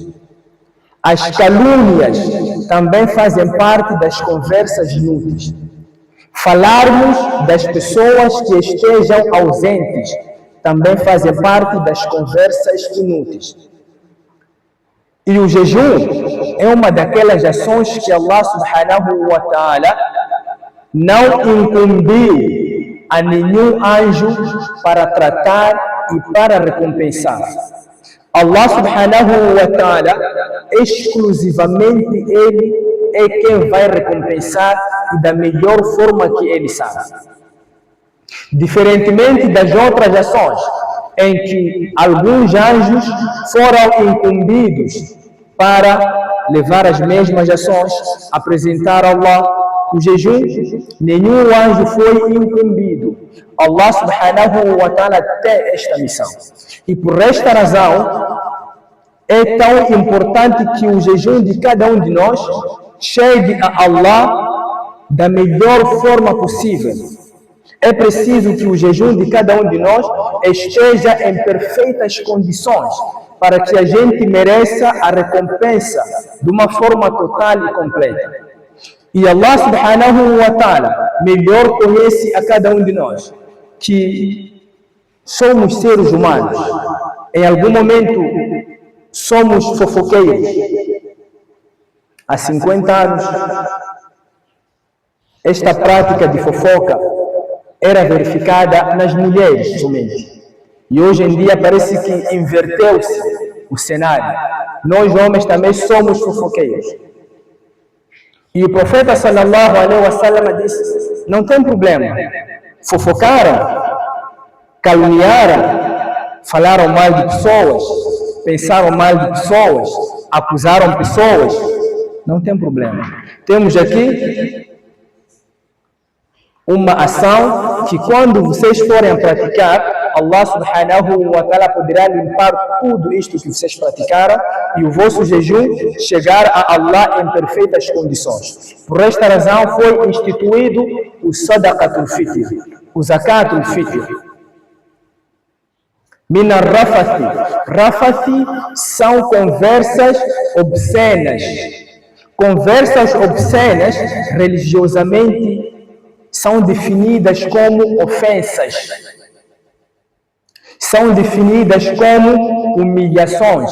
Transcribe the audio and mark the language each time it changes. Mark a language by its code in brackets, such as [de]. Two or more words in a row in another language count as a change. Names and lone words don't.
[pt] As calúnias também fazem parte das conversas inúteis. Falarmos das pessoas que estejam ausentes também fazem parte das conversas inúteis. E o jejum é uma daquelas ações que Allah [ar] سبحانه وتعالى [pt] não incumbiu a nenhum anjo para tratar e para recompensar. Allah [ar] سبحانه وتعالى, [pt] exclusivamente Ele é quem vai recompensar e da melhor forma que Ele sabe. Diferentemente das outras ações, em que alguns anjos foram incumbidos para levar as mesmas ações, apresentar a Allah o jejum, nenhum anjo foi incumbido. Allah [ar] سبحانه وتعالى [pt] tem esta missão. E por esta razão, é tão importante que o jejum de cada um de nós chegue a Allah da melhor forma possível. É preciso que o jejum de cada um de nós esteja em perfeitas condições para que a gente mereça a recompensa de uma forma total e completa. E Allah [ar] سبحانه وتعالى [pt] melhor conhece a cada um de nós que somos seres humanos. Em algum momento somos fofoqueiros. Há 50 anos, esta prática de fofoca era verificada nas mulheres somente. E hoje em dia parece que inverteu-se o cenário. Nós homens também somos fofoqueiros. E o profeta [ar] صلى الله عليه وسلم [pt] disse: não tem problema. Fofocaram, caluniaram, falaram mal de pessoas, pensaram mal de pessoas, acusaram pessoas. Não tem problema. Temos aqui uma ação que quando vocês forem praticar, Allah [ar] سبحانه وتعالى [pt] poderá limpar tudo isto que vocês praticaram e o vosso jejum chegar a Allah em perfeitas condições. Por esta razão foi instituído o Sadaqatul Fitr, o Zakatul Fitr. [ar] من الرفث. [pt] Rafathi são conversas obscenas. Conversas obscenas, religiosamente, são definidas como ofensas. São definidas como humilhações.